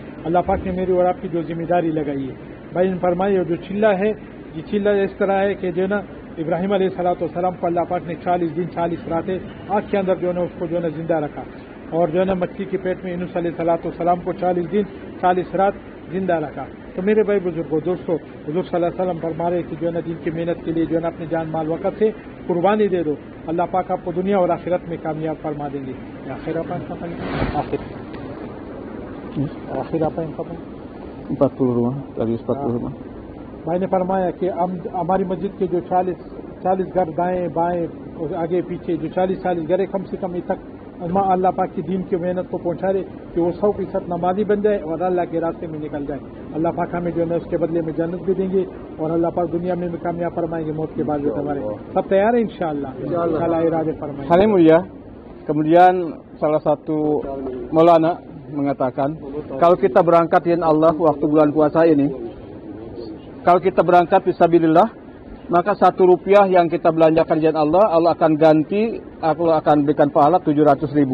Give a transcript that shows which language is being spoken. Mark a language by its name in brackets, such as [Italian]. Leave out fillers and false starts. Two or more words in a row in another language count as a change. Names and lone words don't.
[Hindi] अल्लाह पाक ने मेरी और आपकी जो जिम्मेदारी लगाई है, भाई ने फरमाया जो चिल्ला है, ये चिल्ला इस तरह है कि जो है ना इब्राहिम अलैहिस्सलाम को अल्लाह पाक ने 40 दिन 40 रातें आग के अंदर जो है ना उसको जो है ना जिंदा रखा और जो है ना मक्की के पेट में यूनुस अलैहिस्सलाम को 40 दिन 40 रात जिंदा रखा। तो मेरे भाई बुजुर्गों दोस्तों, हुजूर [Arabic] صلى الله عليه وسلم [Hindi] फरमा रहे कि जो है ना दिन की मेहनत के लिए जो है ना अपने जान माल वक़्त से कुर्बानी दे दो, अल्लाह पाक आपको दुनिया और आखिरत में कामयाब फरमा देंगे। [Indonesian] आखिर apa yang apa 40 rumah, dari 40 rumah. [Hindi] भाई ने फरमाया कि हमारी मस्जिद के जो 40 घर दाएं बाएं और आगे पीछे जो 40 घर कम से कम तक अल्लाह पाक की दीन की मेहनत को पहुंचा रहे कि वो 100% नमाजी बन जाए और अल्लाह के रास्ते में निकल जाए। अल्लाह पाक हमें जो है उसके बदले में जन्नत भी देंगे और अल्लाह पाक दुनिया में भी कामयाब फरमाएंगे, मौत के बाद हमारे सब तैयार है इंशाअल्लाह इरादे फरमाएंगे। [Indonesian] Hadirin mulia, Kemudian salah satu Maulana mengatakan, kalau kita berangkat [Arabic] يا الله [Indonesian] waktu bulan puasa ini, kalau kita berangkat fisabilillah, maka 1 rupiah yang kita belanjakan di jalan Allah, Allah akan ganti, Allah akan berikan pahala 700.000.